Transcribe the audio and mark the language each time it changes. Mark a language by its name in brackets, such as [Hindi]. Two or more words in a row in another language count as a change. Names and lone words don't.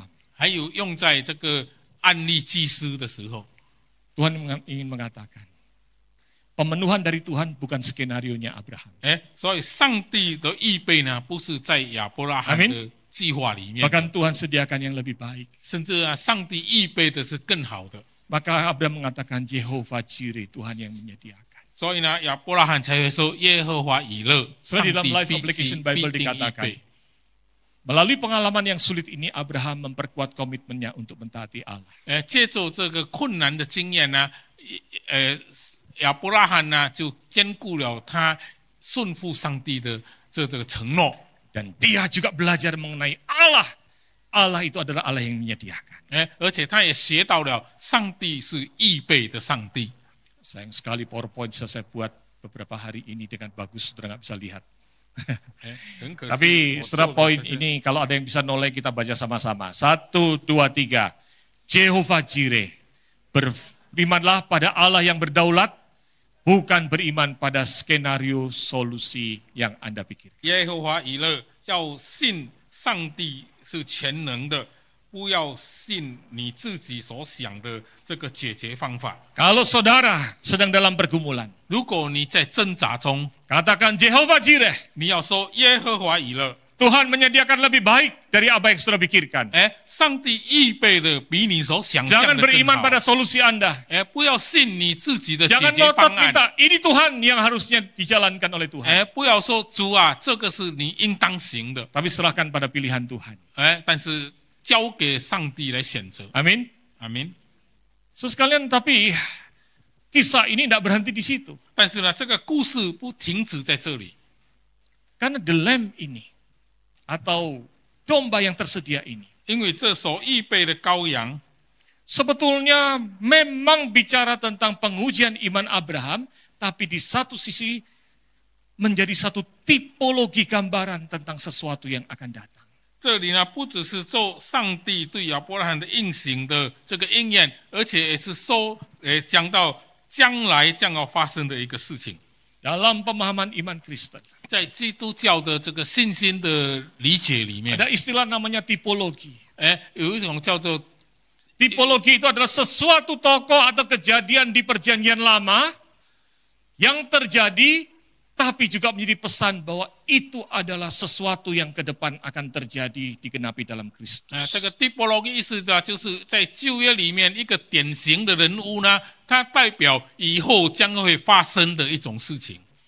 [Chinese] 还有用在这个案例祭司的时候。 [Indonesian] Tuhan ingin mengatakan, pemenuhan dari Tuhan bukan skenario-nya Abraham. [Chinese] 哎，所以上帝的预备呢，不是在亚伯拉罕的计划里面的， [Indonesian] Bahkan Tuhan sediakan yang lebih baik. [Chinese] 甚至啊，上帝预备的是更好的。 [Indonesian] Maka Abraham mengatakan Jehovah Jireh, Tuhan yang menyediakan. [Chinese] 所以呢，亚伯拉罕才会说耶和华以勒，所上以 dalam 帝 [Indonesian] Life [Chinese] 必 [Indonesian] Application [Chinese] 定 [Indonesian] Bible [Chinese] 预 [Indonesian] dikatakan, [Chinese] 备。 [Indonesian] Melalui pengalaman yang sulit ini, Abraham memperkuat komitmennya untuk mentaati Allah. [Chinese] 借助这个困难的经验呢，亚伯拉罕呢就兼顾了他顺服上帝的这个承诺。 [Indonesian] Dan dia juga belajar mengenai Allah. Allah itu adalah Allah yang menyediakan. [Chinese] 而且他也学到了上帝是预备的上帝。 [Indonesian] Sayang sekali PowerPoint saya buat beberapa hari ini dengan bagus, saudara nggak bisa lihat. [Chinese] 很可惜 [Indonesian] Tapi [Chinese] 我 [Indonesian] setelah [Chinese] 做的 [Indonesian] poin [Chinese] 可是 [Indonesian] ini, kalau ada yang bisa noleh kita baca sama-sama. 1, 2, 3. Jehovah Jireh. Berimanlah pada Allah yang berdaulat, bukan beriman pada skenario solusi yang Anda pikir. [Chinese] 耶和华以勒要信上帝是全能的，不要信你自己所想的这个解决方法。 [Indonesian] Kalau saudara sedang dalam pergumulan, [Chinese] 如果你在挣扎中， [Indonesian] katakan Jehovah Jireh, [Chinese] 你要说耶和华以勒， [Indonesian] Tuhan menyediakan lebih baik dari apa yang saudara pikirkan. [Chinese] 上帝预备的比你所想象 [Indonesian] Jangan [Chinese] 的更 [Indonesian] beriman [Chinese] 好。 [Indonesian] pada solusi Anda. [Chinese] 不要信你自己的解 [Indonesian] Jangan [Chinese] 决 [Indonesian] ngotot [Chinese] 方案。 [Indonesian] minta, ini Tuhan yang harusnya dijalankan oleh Tuhan. [Chinese] 不要说主啊，这个是你应当行的。 [Indonesian] Tapi serahkan pada pilihan Tuhan. [Chinese] 但是交给上帝来选择。 [Indonesian] Amin. [Chinese] 阿明。 [Indonesian] So sekalian, tapi kisah ini tidak berhenti di situ. [Chinese] 但是呢，这个故事不停止在这里， [Indonesian] Karena [English] the lamb [Indonesian] ini, atau domba yang tersedia ini, [Chinese] 因为这所预备的羔羊， [Indonesian] sebetulnya memang bicara tentang pengujian iman Abraham, tapi di satu sisi menjadi satu tipologi gambaran tentang sesuatu yang akan datang. [Chinese] 这里呢不只是做上帝对亚伯拉罕的应许的这个应验，而且也是讲到将来将要发生的一个事情。 [Indonesian] Dalam pemahaman iman Kristen, [Chinese] 在基督教的这个信心的理解里面， [Indonesian] ada istilah namanya tipologi. [Chinese] 有一种叫做 [Indonesian] Tipologi itu adalah sesuatu tokoh atau kejadian di perjanjian lama yang terjadi, tapi juga menjadi pesan bahwa itu adalah sesuatu yang ke depan akan terjadi digenapi dalam Kristus. [Chinese] 这个 typology 意思呢，就是在旧约里面一个典型的人物呢，它代表以后将会发生的一种事情。